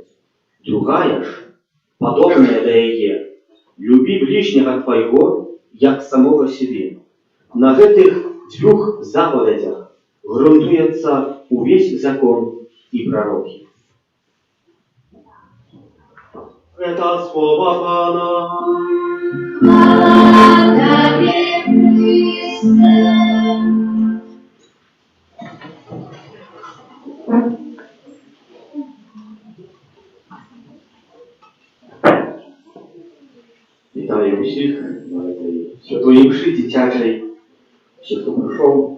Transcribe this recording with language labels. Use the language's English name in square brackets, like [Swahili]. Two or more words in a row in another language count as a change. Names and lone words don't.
[Belarusian] Другая ж, падобная да яе: любі ближняга твайго, як самога сябе». На гэтых дзвюх запаведях грунтуецца увесь закон і прарокі. Гэта слова Пана. [Ukrainian] Хвала тебе, Христе. Вітаю усіх на этой святої мші дитячій, всіх, хто прийшов.